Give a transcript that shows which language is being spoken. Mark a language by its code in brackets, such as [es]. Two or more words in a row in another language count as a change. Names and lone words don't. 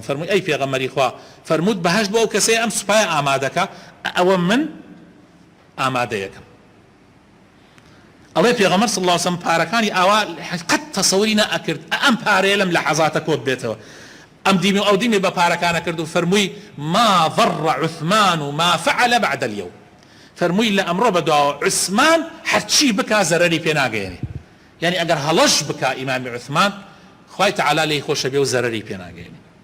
[ckb] فەرمووی ئەی پێغەمبەری خوا، فەرمووت بەهەشت بۆ ئەو کەسەیە ئەم سوپایە ئامادەکە، ئەوە من ئامادەیەکەم. ئەڵێ پێغەمبەر [ar] صلی الله عليه وسلم [ckb] پارەکانی ئاوا قەت تەسەووری نەئەکرد ئەم پارەیە لەم لەحەزاتە کۆت بێتەوە. ئەم دیمی و ئەو دیمی بە پارەکانە کرد و فەرمووی [ar] ما ضر عثمان ما فعل بعد اليوم. [ckb] فەرمووی لە ئەمڕۆ بەدواوە عوسمان هەرچی بکا زەرەری پێ ناگەیەنێ. یعنی ئەگەر هەڵەش بکا ئیمامی عوسمان خوای تەعالی لێی خۆشە بێ و زەرەری پێ ناگەیەنێ.